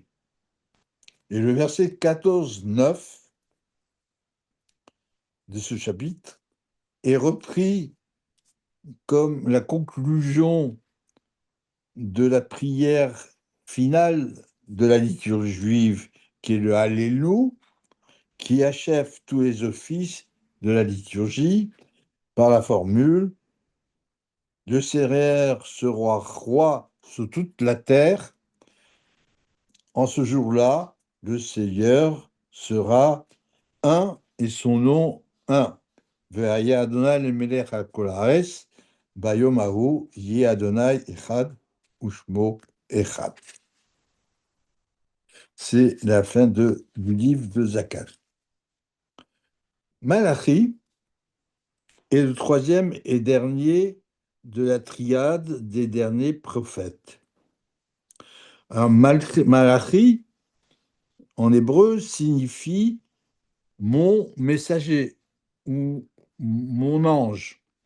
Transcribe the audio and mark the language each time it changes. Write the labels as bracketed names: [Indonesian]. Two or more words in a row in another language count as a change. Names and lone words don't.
[French] Et le verset 14-9 de ce chapitre est repris comme la conclusion de la prière finale de la liturgie juive, qui est le Alléluia, qui achève tous les offices de la liturgie par la formule Le Seigneur sera roi sur toute la terre. En ce jour-là, le Seigneur sera un et son nom un. [Hebrew] והיה ה' למלך על כל הארץ, ביום ההוא יהיה ה' אחד ושמו אחד. [French] C'est la fin du livre de Zacharie. Malachi est le troisième et dernier de la triade des derniers prophètes. Alors, Malachi, en hébreu, signifie mon messager ou mon ange.